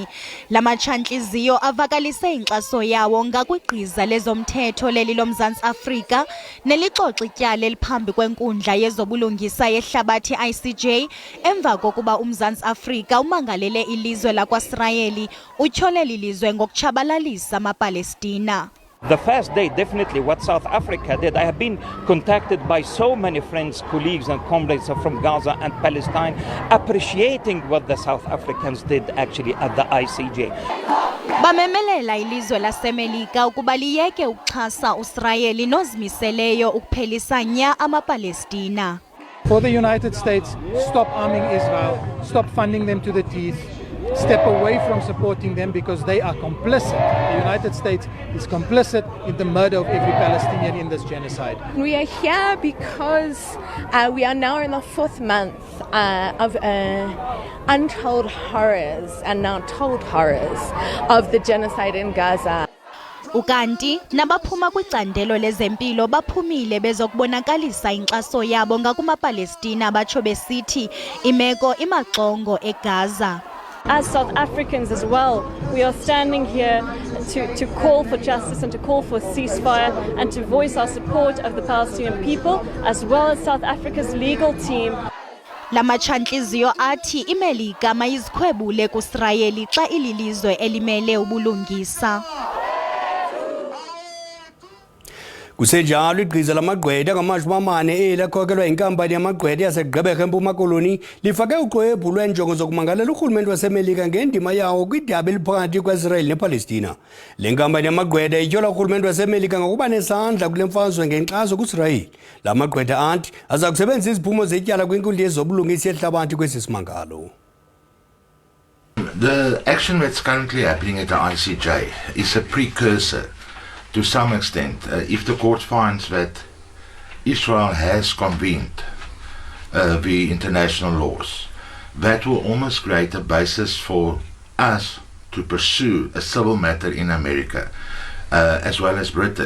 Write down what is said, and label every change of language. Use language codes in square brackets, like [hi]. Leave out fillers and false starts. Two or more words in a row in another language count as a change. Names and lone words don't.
[xh] La matshantliziyo avakalise inkxaso yawo ngakwigqiza lezomthetho leli loMzantsi Afrika nelixoxa ityala eliphambi kwenkundla yezobulungisa yehlabathi ICJ emva kokuba uMzantsi Afrika umangalele ilizwe lakwaIsrayeli utyhole lilizwe ngokutshabalalisa amaPalestina. [en] The first day, definitely what South Africa did, I have been contacted by so many friends, colleagues and comrades from Gaza and Palestine, appreciating what the South Africans did actually at the ICJ. [xh] Bamemelela ilizwe laseMelika ukuba liyeke ukuxhasa uIsrayeli nozimiseleyo ukuphelisa nya amaPalestina. [en] For the United States, stop arming Israel, stop funding them to the teeth, step away from supporting them because they are complicit. The United States is complicit in the murder of every Palestinian in this genocide. We are here because we are now in the 4th month of untold horrors and now told horrors of the genocide in Gaza. [xh] Ukanti nabaphuma kwicandelo lezempilo baphumile bezokubonakalisa inkxaso yabo ngakumaPalestina batsho besithi imeko imaxongo eGaza. [en] As South Africans as well, we are standing here to call for justice and to call for ceasefire and to voice our support of the Palestinian people as well as South Africa's legal team. [xh] La matshantliziyo athi iMelika mayizikhwebule kuIsrayeli xa ililizwe elimele ubulungisa. Kusenjalo igqiza lamagqwetha ngamashumi-4 elakhokelwa inkampani yamagqwetha yaseGqeberha eMpuma Koloni lifake uxwebhu lweenjongo zokumangalela urhulumente waseMelika ngendima yawo kwidaba eliphakathi kweIsrael nePalestina. Le nkampani yamagqwetha ityhola urhulumente waseMelika ngokuba nesandla kule mfazwe ngenkxaso kuIsrayeli. La magqwetha athi aza kusebenzisa iziphumo zetyala kwinkundla yezobulungisa yehlabathi kwesi simangalo. [en] The action that's currently happening at the ICJ is a precursor to some extent. If the court finds that Israel has convened the international laws, that will almost create a basis for us to pursue a civil matter in America as well as Britain.